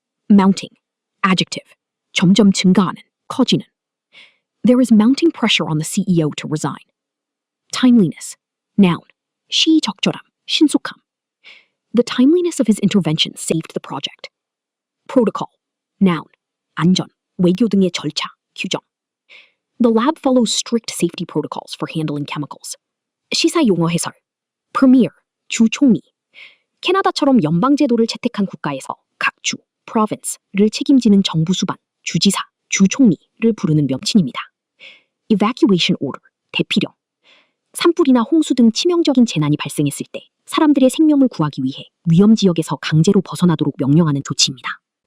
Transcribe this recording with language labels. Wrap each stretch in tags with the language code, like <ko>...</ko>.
<en>Mounting. Adjective.</en> <ko>점점 증가하는, 커지는.</ko> <en>There is mounting pressure on the CEO to resign. Timeliness. Noun.</en> <ko>시적절함, 신속함.</ko> <en>The timeliness of his intervention saved the project. Protocol. Noun.</en> <ko>안전, 외교 등의 절차, 규정.</ko> <en>The lab follows strict safety protocols for handling chemicals.</en> <ko>시사 용어 해설. Premier, 주 총리. 캐나다처럼 연방제도를 채택한 국가에서 각 주, province를 책임지는 정부 수반, 주지사, 주 총리를 부르는 명칭입니다.</ko> <en>Evacuation order,</en> <ko>대피령. 산불이나 홍수 등 치명적인 재난이 발생했을 때 사람들의 생명을 구하기 위해 위험 지역에서 강제로 벗어나도록 명령하는 조치입니다.</ko>